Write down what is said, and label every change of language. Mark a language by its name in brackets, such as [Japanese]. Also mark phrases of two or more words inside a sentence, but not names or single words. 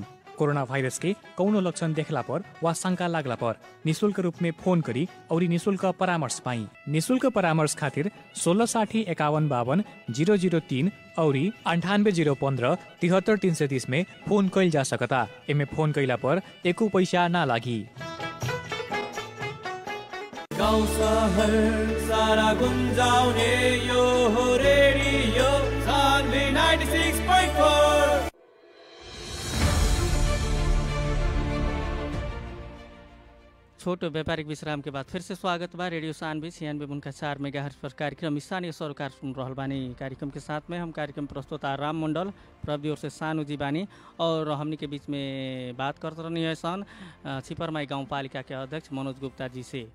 [Bhojpuri] कोरोना वायरस के कौनो लक्षण देखला पर वा शंका लागला पर निःशुल्क रूप में फोन करी और निःशुल्क परामर्श पाई। निःशुल्क परामर्श खातिर 1660 51 52 003 औरी 98 015 73 330 में फोन कैल जा सकता। एमे फोन कैला पर एको पैसा ना लागी। [Nepali] गाउँ शहर सारा गुन्जाउने यो हो रेडियो सान्वी 96.4। [Bhojpuri] छोटो व्यापारिक विश्राम के बाद फिर से स्वागत बा। रेडियो सानवी 96.4 मेगाहर्ट्ज पर कार्यक्रम स्थानीय सरोकार सुन रहल बानी। कार्यक्रम के साथ में हम कार्यक्रम प्रस्तुता राम मंडल, प्रवि ओर से सानू जी बानी और हमनी के बीच में बात करते रहनी है सन छिपरमाई गाँव पालिका के अध्यक्ष मनोज गुप्ता जी से।